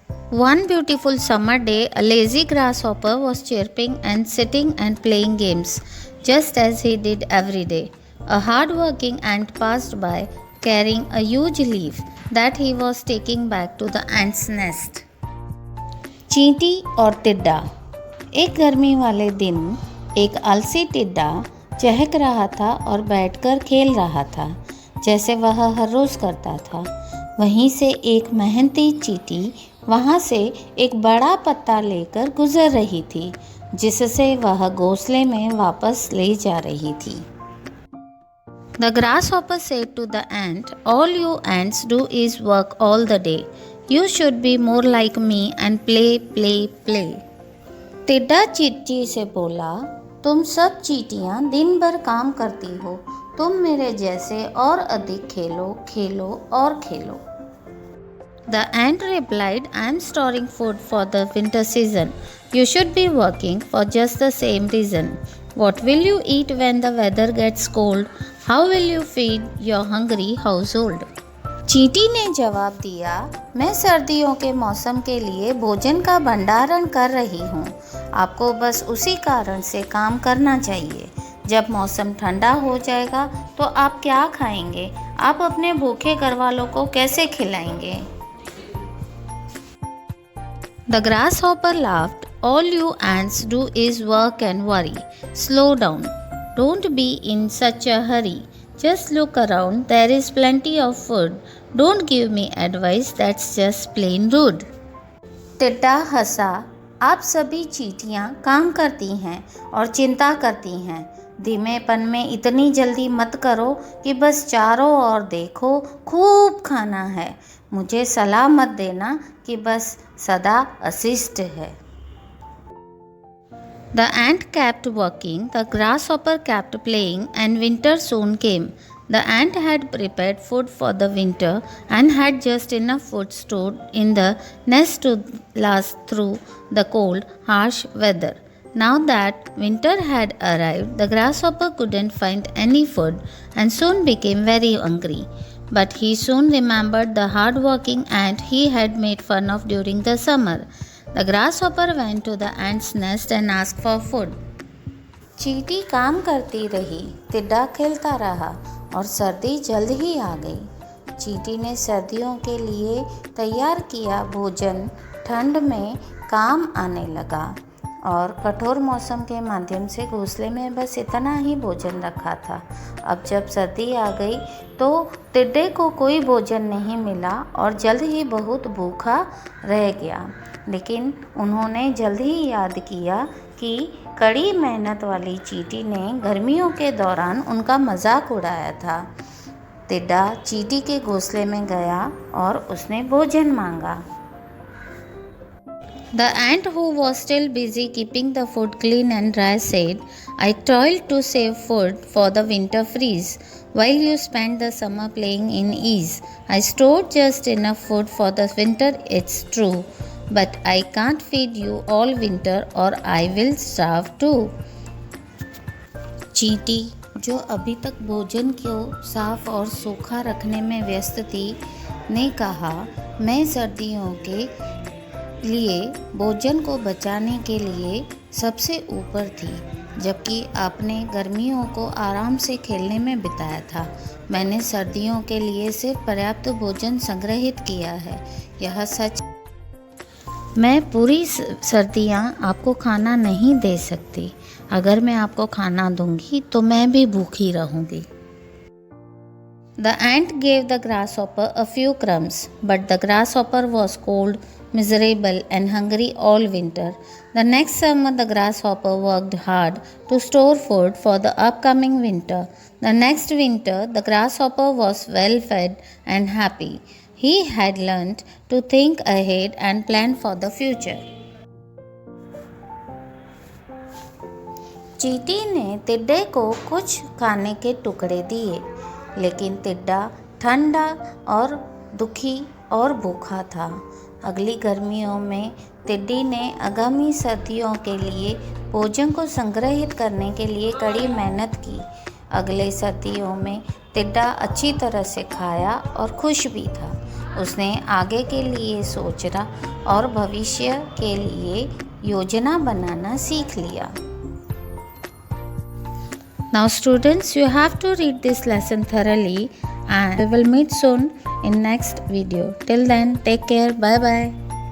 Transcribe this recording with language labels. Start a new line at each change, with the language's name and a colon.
English: One beautiful summer day, a lazy grasshopper was chirping and sitting and playing games, just as he did every day. A hard-working ant passed by, carrying a huge leaf that he was taking back to the ant's nest.
Hindi: चींटी और टिड्डा। एक गर्मी वाले दिन एक आलसी टिड्डा चहक रहा था और बैठकर खेल रहा था, जैसे वह हर रोज़ करता था। वहीं से एक मेहनती चींटी वहाँ से एक बड़ा पत्ता लेकर गुजर रही थी, जिससे वह घोंसले में वापस ले जा रही थी।
English: The grasshopper said to the ant, "All you ants do is work all the day. You should be more like me and play, play, play."
Hindi: टिड्डा चींटी से बोला, तुम सब चींटियाँ दिन भर काम करती हो, तुम मेरे जैसे और अधिक खेलो, खेलो और खेलो।
English: The ant replied, "I am storing food for the winter season. You should be working for just the same reason. What will you eat when the weather gets cold? How will you feed your hungry household?"
Hindi: चींटी ने जवाब दिया, मैं सर्दियों के मौसम के लिए भोजन का भंडारण कर रही हूँ। आपको बस उसी कारण से काम करना चाहिए। जब मौसम ठंडा हो जाएगा तो आप क्या खाएंगे? आप अपने भूखे घरवालों को कैसे खिलाएंगे?
English: The grasshopper laughed. All you ants do is work and worry. Slow down. Don't be in such a hurry. Just look around. There is plenty of food. Don't give me advice. That's just plain rude.
Hindi: टिड्डा हंसा। आप सभी चींटियाँ काम करती हैं और चिंता करती हैं। धीमेपन में इतनी जल्दी मत करो कि बस चारों ओर देखो, खूब खाना है। मुझे सलाह मत देना कि बस सदा अशिष्ट है।
English: The ant kept working, the grasshopper kept playing, and winter soon came. The ant had prepared food for the winter and had just enough food stored in the nest to last through the cold, harsh weather. Now that winter had arrived, the grasshopper couldn't find any food and soon became very hungry. But he soon remembered the hard-working ant he had made fun of during the summer. The grasshopper went to the ant's nest and asked for food.
Hindi: चींटी काम करती रही, टिड्डा खेलता रहा और सर्दी जल्द ही आ गई। चींटी ने सर्दियों के लिए तैयार किया भोजन ठंड में काम आने लगा और कठोर मौसम के माध्यम से घोंसले में बस इतना ही भोजन रखा था। अब जब सर्दी आ गई तो टिड्डे को कोई भोजन नहीं मिला और जल्द ही बहुत भूखा रह गया। लेकिन उन्होंने जल्द ही याद किया कि कड़ी मेहनत वाली चींटी ने गर्मियों के दौरान उनका मजाक उड़ाया था। टिड्डा चींटी के घोंसले में गया और उसने भोजन मांगा।
English: The ant, who was still busy keeping the food clean and dry, said, "I toiled to save food for the winter freeze, while you spent the summer playing in ease. I stored just enough food for the winter, it's true, but I can't feed you all winter or I will starve too."
Hindi: चींटी, जो अभी तक भोजन को साफ और सूखा रखने में व्यस्त थी, ने कहा, मैं सर्दियों के लिए भोजन को बचाने के लिए सबसे ऊपर थी, जबकि आपने गर्मियों को आराम से खेलने में बिताया था। मैंने सर्दियों के लिए सिर्फ पर्याप्त भोजन संग्रहित किया है। यह सच, मैं पूरी सर्दियाँ आपको खाना नहीं दे सकती। अगर मैं आपको खाना दूंगी तो मैं भी भूखी रहूंगी।
English: The ant gave the grasshopper a few crumbs, but the grasshopper was cold, miserable and hungry all winter. The next summer, the grasshopper worked hard to store food for the upcoming winter. The next winter, the grasshopper was well fed and happy. He had learned to think ahead and plan for the future.
Hindi: चींटी ने टिड्डे को कुछ खाने के टुकड़े दिए, लेकिन टिड्डा ठंडा और दुखी और भूखा था। अगली गर्मियों में टिड्डी ने आगामी सर्दियों के लिए भोजन को संग्रहित करने के लिए कड़ी मेहनत की। अगले सर्दियों में टिड्डा अच्छी तरह से खाया और खुश भी था। उसने आगे के लिए सोचना और भविष्य के लिए योजना बनाना सीख लिया।
English: Now students, you have to read this lesson thoroughly and we will meet soon in next video. Till then, take care. Bye bye.